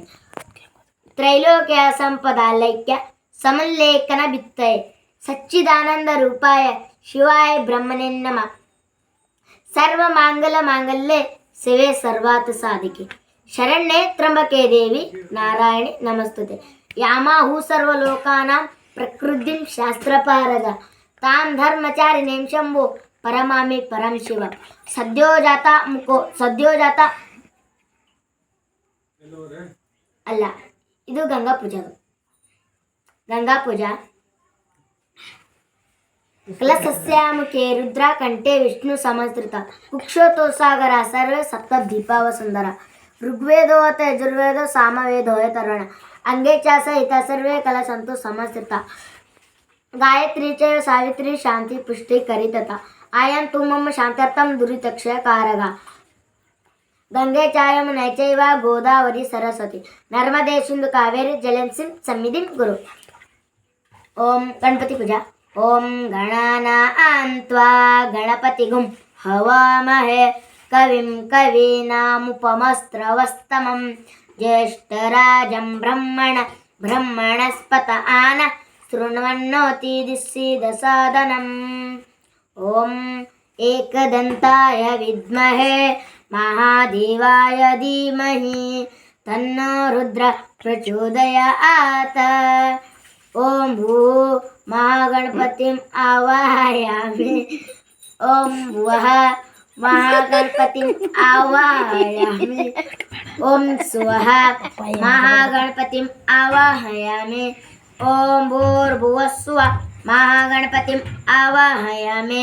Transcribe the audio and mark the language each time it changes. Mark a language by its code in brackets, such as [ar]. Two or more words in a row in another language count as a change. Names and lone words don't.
[sa] ತ್ರೈಲೋಕ್ಯ ಸಂಪದಾಲೈಕ್ಯ ಸಮಲ್ಲೇಖನ ಬಿತ್ತಯೇ ಸಚ್ಚಿದಾನಂದ ರೂಪಾಯ ಶಿವಾಯ ಬ್ರಹ್ಮಣೇ ನಮಃ. ಸರ್ವಮಾಂಗಲ ಮಾಂಗಲ್ಯೆ ಶಿವೆ ಸರ್ವಾರ್ಥ ಸಾಧಿಕೆ ಶರಣ್ಯೇ ತ್ರ್ಯಂಬಕೆ ದೇವಿ ನಾರಾಯಣಿ ನಮಸ್ತುತೆ. ಯಾಮಾಹು ಸರ್ವಲೋಕಾನಾಂ ಪ್ರಕೃತಿಂ ಶಾಸ್ತ್ರಪಾರದ ತಾಂ ಧರ್ಮಚಾರಿಣೀಂ ಶಂಭೋ ಪರಮಾಮಿ ಪರಂ ಶಿವ. [kn] ಸದ್ಯೋಜಾತ ಅಲ್ಲ, ಇದು ಗಂಗಾ ಪೂಜಾ. [sa] ಕಲಸಸ್ಯಾಮುಖೆ ರುದ್ರ ಕಂಠೆ ವಿಷ್ಣು ಸಮಸ್ತ್ರಿತ ಕುಕ್ಷೋತೋ ಸಾಗರ ಸರ್ವೇ ಸಪ್ತ ದೀಪಾವ ಸುಂದರ. ಋಗ್ವೇದೋತ ಯಜುರ್ವೇದೋ ಸಾಮವೇದೋಯ ತರುಣ ಅಂಗೇ ಚಾಸ ಹಿತ ಸರ್ವೇ ಕಲಸಂತು ಸಮಸ್ತ್ರಿತ. ಗಾಯತ್ರಿ ಚ ಸಾವಿತ್ರಿ ಶಾಂತಿ ಪುಷ್ಟಿ ಕರಿತತ ಆಯಂ ತು ಮಮ ಶಾಂತ್ಯರ್ಥಂ ದುರಿತಕ್ಷಯ ಕಾರಗ. ಗಂಗೆ ಚಾಯಂ ನೈಚೈವ ಗೋದಾವರಿ ಸರಸ್ವತಿ ನರ್ಮದೆ ಸಿಂಧು ಕಾವೇರಿ ಜಲಂಸಿಂ ಸನ್ನಿಧಿಂ ಗುರು. ಓಂ ಗಣಪತಿ ಪೂಜಾ. ಓಂ ಗಣಾನಾಂ ತ್ವಾ ಗಣಪತಿಗುಂ ಹವಾಮಹೇ ಕವಿಂ ಕವೀನಾಮುಪಮಸ್ತ್ರವಸ್ತಮಂ ಜ್ಯೇಷ್ಠರಾಜಂ ಬ್ರಹ್ಮಣಸ್ಪತ ಆನ ಶೃಣ್ವನ್ನೋತಿ ದಿಸ್ಸೀದ ಸಾದನಂ. ಓಂ ಏಕದಂತಾಯ ವಿದ್ಮಹೇ ಮಹಾದೇವಾಯ ಧೀಮಹಿ ತನ್ನೋ ರುದ್ರ ಪ್ರಚೋದಯಾತ್. ಓಂ ಭೂ ಮಹಾಗಣಪತಿಂ ಆವಾಹಯಾಮಿ. ಓಂ ಭುವಃ ಮಹಾಗಣಪತಿಂ ಆವಾಹಯಾಮಿ. ಓಂ ಸ್ವಃ ಮಹಾಗಣಪತಿಂ ಆವಾಹಯಾಮಿ. ಓಂ ಭೂರ್ಭುವಃ ಸ್ವಃ ಮಹಾಗಣಪತಿಂ ಆವಾಹಯಾಮಿ.